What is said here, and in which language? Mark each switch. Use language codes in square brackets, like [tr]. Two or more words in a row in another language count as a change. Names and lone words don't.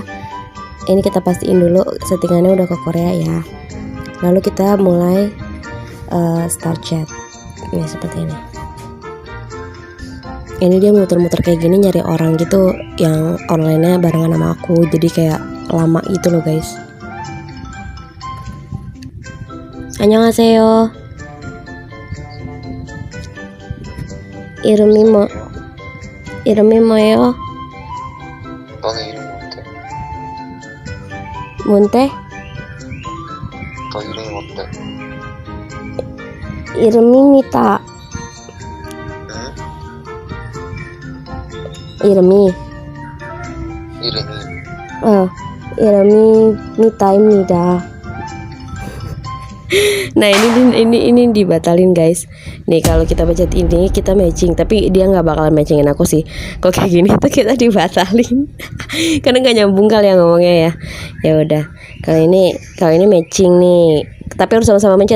[id] Ini kita pastiin dulu settingannya udah ke Korea ya. Lalu kita mulai [en] start chat. [id] Ini seperti ini. Ini dia muter-muter kayak gini nyari orang gitu yang online-nya barengan sama aku. Jadi kayak lama gitu loh guys. [ko] Annyeonghaseyo. 이름이 뭐예요? 너네 이름이 뭔데? 뭔데? 너 이름이 뭔데? 이름입니다. 응? 이름이 이름이 미타입니다. [id] Nah ini dibatalin guys. Nih kalau kita baca ini kita matching, tapi dia nggak bakalan matchingin aku sih. Kok kayak gini tuh kita dibatalin karena nggak nyambung kali ya ngomongnya ya. Ya udah, kalau ini matching nih, tapi harus sama-sama mencet.